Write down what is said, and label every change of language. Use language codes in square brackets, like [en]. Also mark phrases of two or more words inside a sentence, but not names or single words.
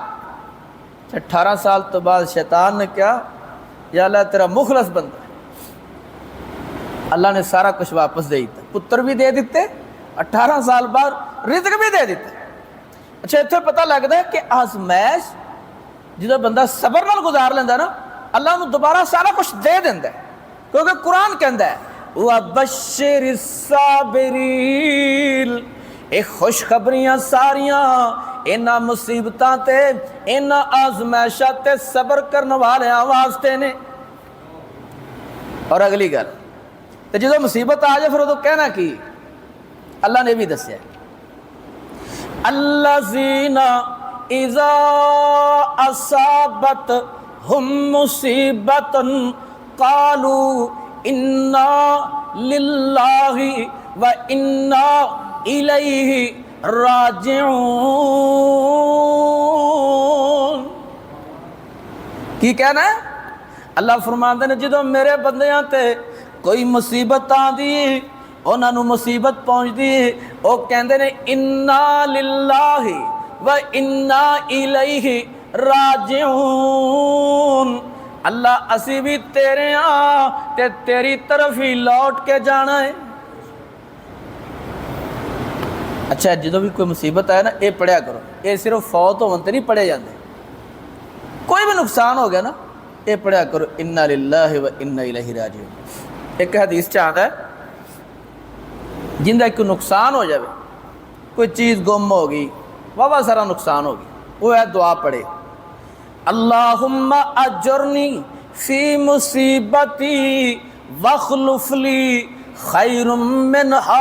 [pa] 18 سال تو بعد شیطان نے کیا یا اللہ تیرا مخلص بندہ ہے، اللہ نے سارا کچھ واپس دے دیتا، پتر بھی دے دیتے، 18 سال بعد رزق بھی دے دیتے۔ اچھا اتنے پتہ لگتا ہے کہ آزمائش جدو بندہ صبر نال گزار لینا نا، اللہ انہوں دوبارہ سارا کچھ دے دینا ہے، کیونکہ قرآن کہندا ہے [ar] وَبَشِّرِ الصَّابِرِينَ، [pa] ایک خوشخبریاں ساریاں انہاں مصیبتاں تے انہاں آزمائشاں تے صبر کرنے والے واسطے نے۔ اور اگلی گل تو جدو مصیبت آ جائے پھر وہ کہنا کی؟ اللہ نے بھی دسیا [ar] الذین اذا اصابتہم مصیبت قالوا انا للہ و انا الیہ راجعون۔ [pa] کی کہنا ہے؟ اللہ فرماندے نے جدو میرے بندیاں تے کوئی مصیبت آندی، انہاں نو مصیبت پہنچ دی، وہ کہندے نے [ar] انا للہ و انا الیہ راجعون، [pa] اللہ اسی بھی تیرے ہاں تے تیری طرف ہی لوٹ کے جانا ہے۔ اچھا جدو بھی کوئی مصیبت آئے نا یہ پڑھیا کرو، یہ صرف فوت ہون تے نہیں پڑھے جاندے، کوئی بھی نقصان ہو گیا نا یہ پڑھیا کرو [ar] انا للہ و انا الیہ راجعون۔ [pa] ایک حدیث چاہتا ہے جندہ کوئی نقصان ہو جائے، کوئی چیز گم ہوگی، واہ سارا نقصان ہوگی، وہ ہے دعا پڑھے [ar] اللہم اجرنی فی مصیبتی واخلف لی خیر منہا۔